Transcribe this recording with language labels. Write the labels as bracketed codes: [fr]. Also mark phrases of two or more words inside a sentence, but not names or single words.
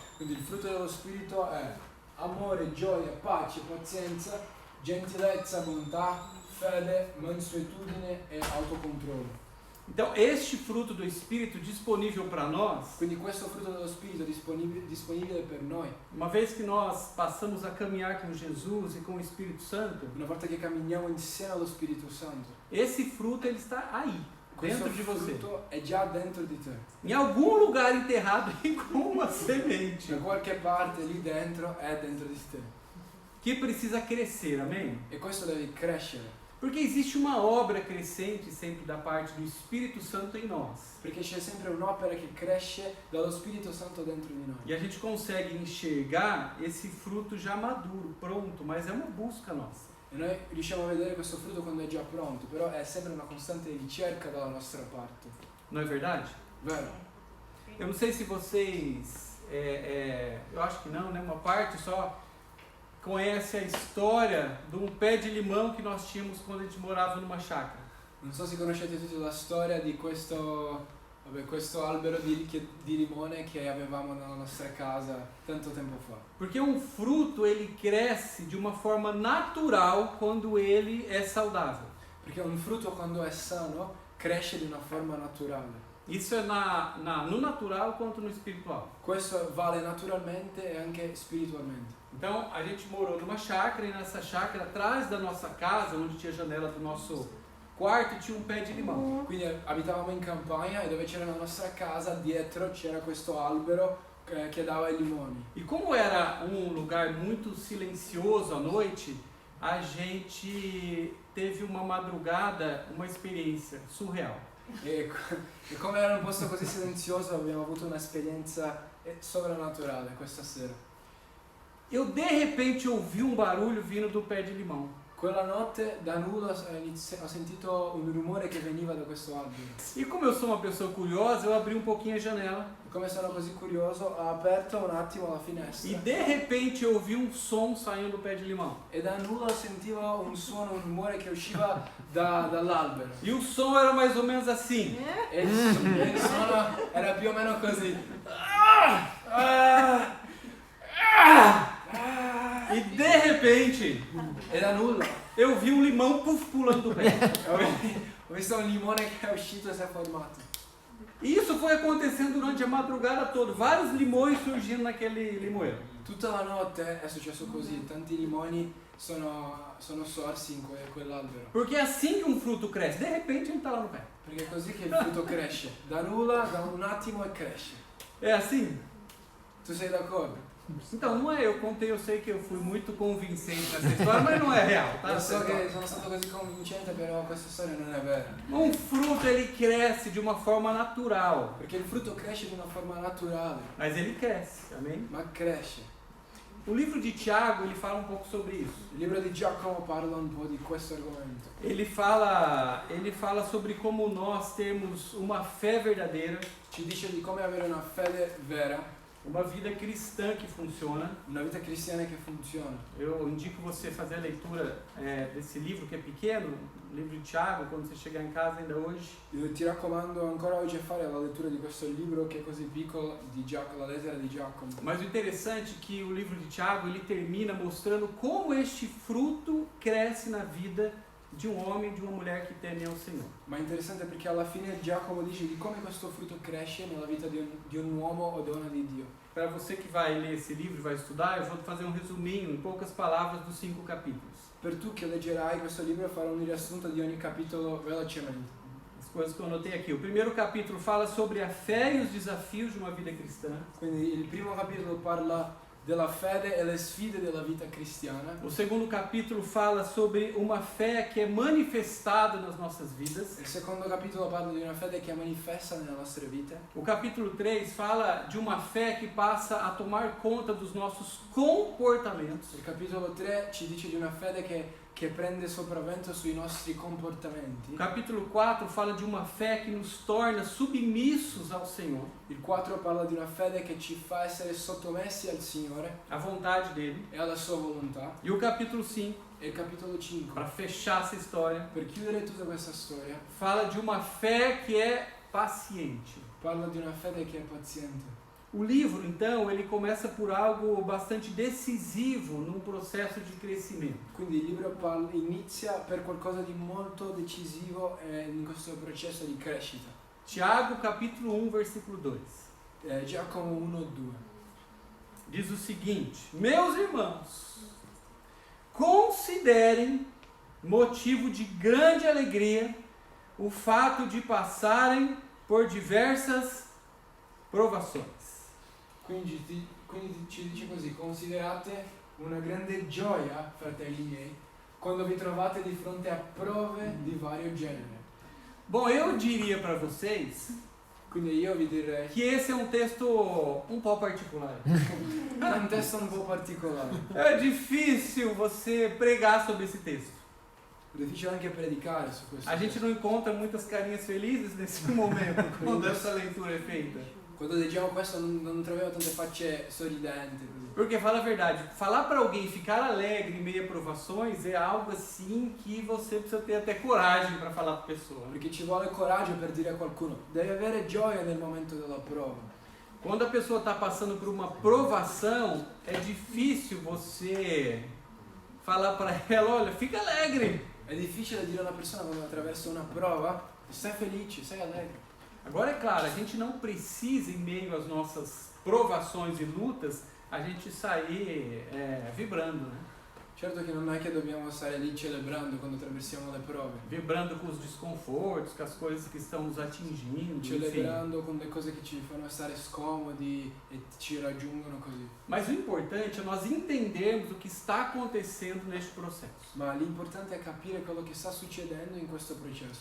[it] Quindi il frutto dello Spirito è amore, gioia, pace, pazienza, gentilezza, bontà, fede, mansuetudine e autocontrollo. [pt] Então, este fruto do Espírito disponível para nós, [it] Quindi questo frutto dello Spirito disponibile per noi, [pt] uma vez que nós passamos a caminhar com Jesus e com o Espírito Santo, [it] una volta che camminiamo insieme allo Spirito Santo, [pt] esse fruto ele está aí, [it] questo [pt] dentro de você. [it] frutto è già dentro di te. [pt] Em algum lugar enterrado aí com uma semente, [it] Da qualche parte lì dentro è dentro di te. [pt] que precisa crescer, amém? [it] E questo deve crescere. [pt] Porque existe uma obra crescente sempre da parte do Espírito Santo em nós. [it] Perché c'è sempre un'opera che cresce dallo Spirito Santo dentro di noi. [pt] E a gente consegue enxergar esse fruto já maduro, pronto, mas é uma busca nossa. [it] E noi riusciamo a vedere questo frutto quando è già pronto, però è sempre una costante ricerca dalla nostra parte. [pt] Não é verdade? [it] Vero? [pt] Eu não sei se vocês, eu acho que não, né? Uma parte só conhece a história de um pé de limão que nós tínhamos quando a gente morava numa chácara. [it] Non so se conoscete tutti la storia di questo albero di limone che avevamo nella nostra casa tanto tempo fa. [pt] Porque um fruto ele cresce de uma forma natural quando ele é saudável. [it] Perché un frutto quando è sano cresce di una forma naturale. [pt] Isso é no natural quanto no espiritual. [it] Questo vale naturalmente e anche spiritualmente. [pt] Então, a gente morou numa chácara e nessa chácara, atrás da nossa casa, onde tinha a janela do nosso quarto, tinha um pé de limão. [it] Quindi abitavamo in campagna e dove c'era la nostra casa, dietro c'era questo albero che dava i limoni. [pt] E como era um lugar muito silencioso à noite, a gente teve uma madrugada, uma experiência surreal. [it] E come era un posto così silenzioso abbiamo avuto un'esperienza sovrannaturale questa sera. [pt] Eu de repente ouvi um barulho vindo do pé de limão. [it] Quella notte da nulla ho sentito un rumore che veniva da questo albero. [pt] E como eu sou uma pessoa curiosa, eu abri um pouquinho a janela. [it] E come sono così curioso ho aperto un attimo la finestra. [pt] E de repente eu ouvi um som saindo do pé de limão. [it] E da nulla sentivo un suono, un rumore che usciva dall'albero. [pt] E o som era mais ou menos assim. [it] E il suono era più o meno così. [pt] E de repente [it] E da nulla [pt] eu vi um limão puf, pulando do pé. [it] ho visto un limone che è uscito e si è formato. [pt] E isso foi acontecendo durante a madrugada toda. Vários limões surgindo naquele limoeiro. [it] Tutta la notte è successo così, tanti limoni sono sorsi in quell'albero. [pt] Porque é assim que um fruto cresce. De repente ele está lá no pé. [it] Perché è così che il frutto cresce. Da nulla, da un attimo e cresce. [pt] É assim? [it] Tu sei d'accordo? [pt] Então, não é eu contei, eu sei que eu fui muito convincente nessa história, mas não é real, tá? [it] Lo so che sono stato così convincente, però questa storia non è vera. [pt] Um fruto ele cresce de uma forma natural, [it] Perché il frutto cresce in una forma naturale, [pt] mas ele cresce, amém? [it] ma cresce. [pt] O livro de Tiago, ele fala um pouco sobre isso. [it] Il libro di Giacomo parla un po' di questo argomento. [pt] Ele fala sobre como nós temos uma fé verdadeira, [it] Ci dice di come avere una fede vera, [pt] uma vida cristã que funciona. [it] una vita cristiana che funziona. [pt] Eu indico você fazer a leitura desse livro que é pequeno, o livro de Tiago, quando você chegar em casa ainda hoje. [it] Io ti raccomando ancora oggi a fare la lettura di questo libro che è così piccolo, di la lettera di Giacomo. [pt] Mas o interessante é que o livro de Tiago ele termina mostrando como este fruto cresce na vida de um homem e de uma mulher que temem ao Senhor. [it] Ma è interessante perché alla fine Giacomo dice di come questo frutto cresce nella vita di un uomo o donna di Dio. [pt] Para você que vai ler esse livro e vai estudar, eu vou fazer um resuminho, em poucas palavras, dos 5 capítulos. [it] Per tu che leggerai questo libro farò un riassunto di ogni capitolo velocemente. [pt] As coisas que eu anotei aqui. O primeiro capítulo fala sobre a fé e os desafios de uma vida cristã. [it] Quindi il primo capitolo parla della fede e le sfide della vita cristiana. [pt] O segundo capítulo fala sobre uma fé que é manifestada nas nossas vidas. [it] Il secondo capitolo parla di una fede che è manifesta nelle nostre vite. [pt] O capítulo 3 fala de uma fé que passa a tomar conta dos nossos comportamentos. [it] Il capitolo 3 ci dice di una fede che prende sopravvento sui nostri comportamenti. [pt] O capítulo 4 fala de uma fé que nos torna submissos ao Senhor, [it] Il 4 parla di una fede che ci fa essere sottomessi al Signore [pt] à vontade dele. [it] e alla sua volontà. [pt] E o capítulo 5, [it] E il capitolo 5, [pt] para fechar essa história, [it] per chiudere tutta questa storia, [pt] fala de uma fé que é paciente. [it] parla di una fede che è paziente. [pt] O livro, então, ele começa por algo bastante decisivo num processo de crescimento. [it] Quindi il libro inizia per qualcosa di molto decisivo in questo processo di crescita. [pt] Tiago, capítulo 1, versículo 2. [it] Giacomo 1:2. [pt] Diz o seguinte: meus irmãos, considerem motivo de grande alegria o fato de passarem por diversas provações. [it] Quindi ci dice così: considerate una grande gioia, fratelli miei, quando vi trovate di fronte a prove di vario genere. [pt] Bom, eu diria para vocês [it] Quindi io vi direi [pt] que esse é um texto um pouco particular. [it] è un testo un po' particolare. [pt] É difícil você pregar sobre esse texto. [it] È difficile anche predicare su questo. [pt] A gente não encontra muitas carinhas felizes nesse momento, quando essa leitura é feita. [it] Quando leggiamo questo non troviamo tante facce sorridenti così. [pt] Porque, fala a verdade, falar para alguém ficar alegre em meio a provações é algo assim que você precisa ter até coragem para falar para a pessoa. [it] Perché ci vuole coraggio per dire a qualcuno: devi avere gioia nel momento della prova. [pt] Quando a pessoa está passando por uma provação, é difícil você falar para ela, olha, fica alegre. [it] È difficile dire a una persona quando attraversa una prova: stai felice, stai allegro. [pt] Agora, é claro, a gente não precisa, em meio às nossas provações e lutas, a gente sair vibrando, né? [it] Certo che non è che dobbiamo stare lì celebrando quando attraversiamo le prove, [pt] vibrando com os desconfortos, com as coisas que estão nos atingindo, enfim. [it] celebrando con le cose che ci fanno stare scomodi e ci raggiungono così. [pt] Mas o importante é nós entendermos o que está acontecendo neste processo. [it] Ma l'importante è capire quello che sta succedendo in questo processo.